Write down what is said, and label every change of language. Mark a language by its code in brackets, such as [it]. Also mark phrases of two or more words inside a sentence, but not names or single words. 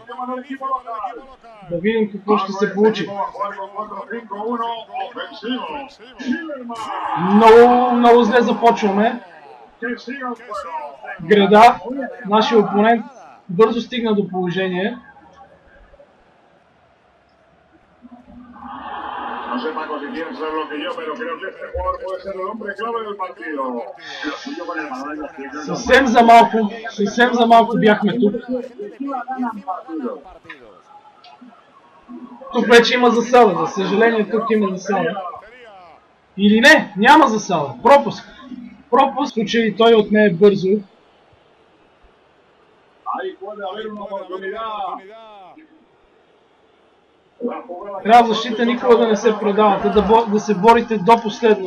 [bg] Да видим какво ще се получи. Много зле започваме. Града, нашия опонент, бързо стигна до положение. [es] No sé, Paco, si quieres saber lo que yo, pero creo que este jugador puede ser el hombre clave del partido. Lo suyo con el balón en los pies. [bg] Съвсем за малко бяхме тук. Тук вече има засада. За съжаление, тук има засада. Или не, няма засада. Пропуск. Пропуск, в случай той отне бързо. Трябва в защита никога да не се предавате, да се борите до последно.